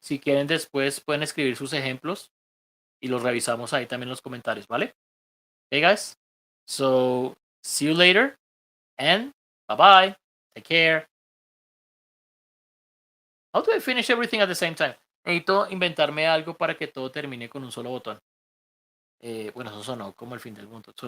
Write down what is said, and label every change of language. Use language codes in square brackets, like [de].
[es] Si quieren después pueden escribir sus ejemplos y los revisamos ahí también en los comentarios, ¿vale? [en] Hey guys. So, see you later and bye bye. Take care. How do I finish everything at the same time? [es] Necesito inventarme algo para que todo termine con un solo botón. Bueno, eso sonó como el fin del mundo.